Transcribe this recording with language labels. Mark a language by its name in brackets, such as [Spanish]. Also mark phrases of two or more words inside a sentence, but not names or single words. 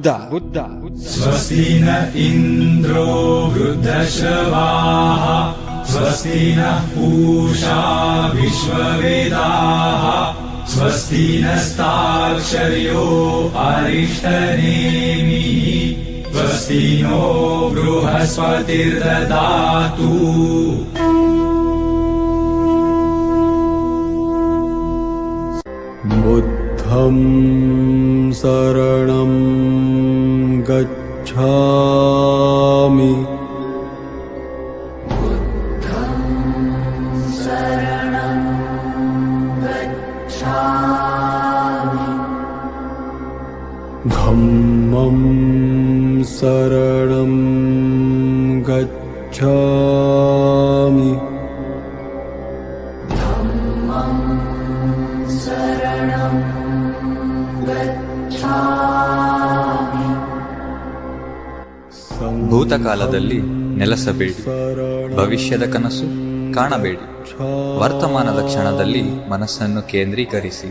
[Sanskrit] ಸ್ವಸ್ತಿ ನ ಇಂದ್ರೋ ವೃದ್ಧಶ್ರವಾಃ ಸ್ವಸ್ತಿ ನಃ ಪೂಷಾ ವಿಶ್ವವೇದಾಃ ಸ್ವಸ್ತಿ ನಸ್ತಾಕ್ಷರ್ಯೋ ಅರಿಷ್ಟನೇಮಿಃ ಸ್ವಸ್ತಿ नो ಬೃಹಸ್ಪತಿರ್ದದಾತು. [Pali] बुद्धं शरणं गच्छामि धम्मं शरणं गच्छामि [Kannada] ಭೂತಕಾಲದಲ್ಲಿ ನೆಲೆಸಬೇಡಿ, ಭವಿಷ್ಯದ ಕನಸು ಕಾಣಬೇಡಿ, ವರ್ತಮಾನದ ಕ್ಷಣದಲ್ಲಿ ಮನಸ್ಸನ್ನು ಕೇಂದ್ರೀಕರಿಸಿ.